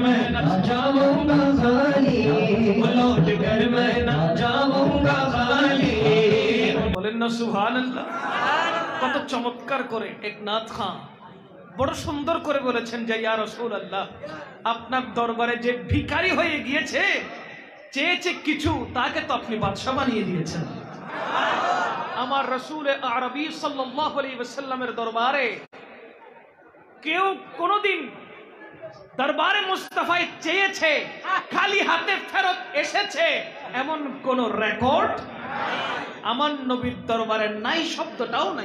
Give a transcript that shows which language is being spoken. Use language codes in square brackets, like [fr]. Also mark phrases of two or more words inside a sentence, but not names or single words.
[ur] نہ جاؤں گا خالی، لوٹ کر میں نہ جاؤں گا خالی۔ [bn] বলেন না সুবহানাল্লাহ। কত চমৎকার করে এক নাথ খান বড় সুন্দর করে বলেছেন যে [ar] يا رسول الله, [bn] আপনার দরবারে যে ভিখারি হয়ে গিয়েছে, চেয়েছে কিছু, তাকে তো আপনি বাদশা বানিয়ে দিয়েছেন। আমার রাসূল আরবী [ar] صلى الله عليه وسلم [bn] দরবারে কেউ কোনোদিন দরবারে মুস্তাফায় চেয়েছে খালি হাতে ফেরত এসেছে এমন কোন রেকর্ড আমার নবীর দরবারে নাই, শব্দটাও নাই।